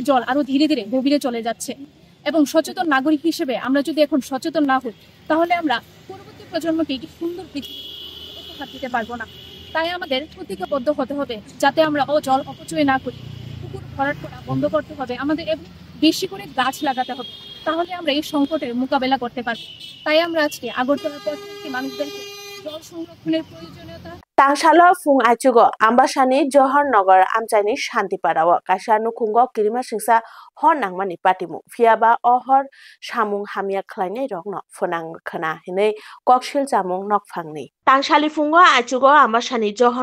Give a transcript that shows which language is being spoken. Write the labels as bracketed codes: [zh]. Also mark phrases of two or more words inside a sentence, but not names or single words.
[bn] জল আরো ধীরে ধীরে গভীরে চলে যাচ্ছে এবং সচেতন নাগরিক হিসেবে আমরা যদি এখন সচেতন না হই তাহলে আমরা পরবর্তী প্রজন্মকে একটি সুন্দর পৃথিবী উপহার দিতে পারবো না তাই আমাদের প্রতিজ্ঞাবদ্ধ হতে হবে যাতে আমরা জল অপচয় না করি পুকুর ভরাট করা বন্ধ করতে হবে আমাদের বেশি করে গাছ লাগাতে হবে তাহলে আমরা এই সংকটের মোকাবেলা করতে পারব তাই আমরা আজকে আগরতলার প্রত্যেকটি মানুষদেরকে জল সংরক্ষণের প্রয়োজনীয়তা [trp] Tangshalo fung achugo ambasani Johor Nagar amchani Shantiparawa kaisa nukhungo kirima singsa hon nangmani patimu fiaba ohor samung hamia khlainai rokno phonang khana hinai kokshil jamung nokphangni Tangshali fungo achugo ambasani Johor